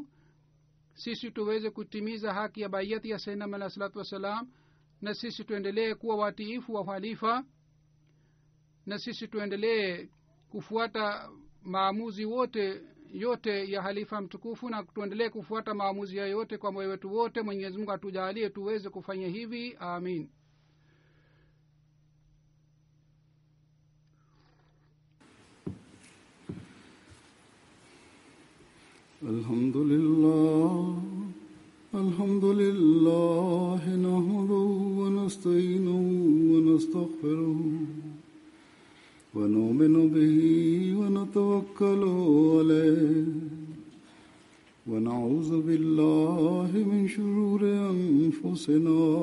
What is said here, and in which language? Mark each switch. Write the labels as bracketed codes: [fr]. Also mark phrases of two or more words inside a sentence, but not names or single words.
[sw] Sisi tuweze kutimiza haki ya bayati ya Sayyidina [ar] عليه الصلاة والسلام, [sw] na sisi tuendelee kuwa watiifu wa khalifa, na sisi tuendelee kufuata maamuzi yote ya halifa mtukufu, na tuendelee kufuata maamuzi ya yote kwa moyo wetu wote. Mwenyezi Mungu atujalie tuweze kufanya hivi, amin. [ar] الحمد لله نحمده ونستعينه ونستغفره ونؤمن به ونتوكل عليه ونعوذ بالله من شرور أنفسنا